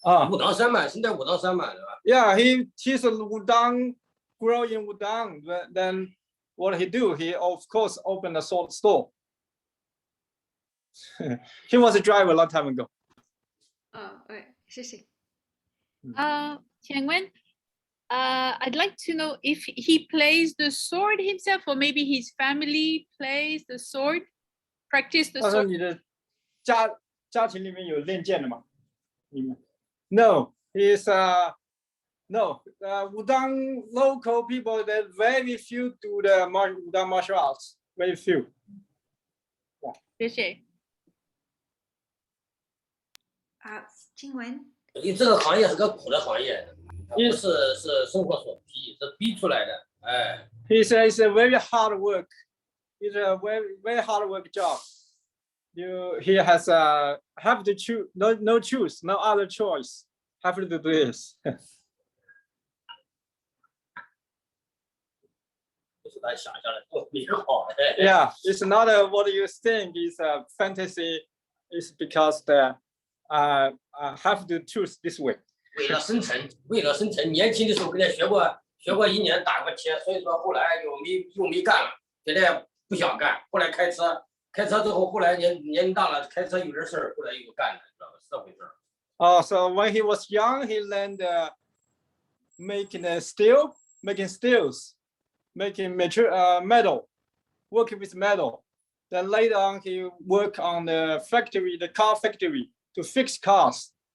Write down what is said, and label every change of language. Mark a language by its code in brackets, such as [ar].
[zh] 武当山嘛，现在武当山嘛，对吧 [en] Yeah, he's a Wudang, grow in Wudang. Then what he do? He of course opened a sword store. He was a driver a long time ago. [zh] 谢谢。请问 [en] I'd like to know if he plays the sword himself, or maybe his family plays the sword, practice the [zh] 他说 [en] sword. [zh] 你的家庭里面有练剑的吗？ [en] No, he's no. Wudang local people, that very few do the Wudang martial arts. Very few. [zh] 谢谢。静文。因为这个行业是个苦的行业，它不是生活所逼，是逼出来的。哎。 [en] He says it's a very hard work. It's a very hard work job. He has have to choose, no choose, no other choice. Have to do this. [zh] 咱想象的都美好。 [en] Yeah, it's not what you think is a fantasy. It's because I have to choose this way. [zh] 为了生存，年轻的时候跟他学过1年打过铁，所以说后来又没干了，现在不想干。后来开车之后，后来年龄大了，开车有点事儿，后来又干了，知道吧？是这回事儿。 [en] Oh, so when he was young, he learned making steel, making steels, making metal, working with metal. Then later on, he worked on the car factory to fix cars.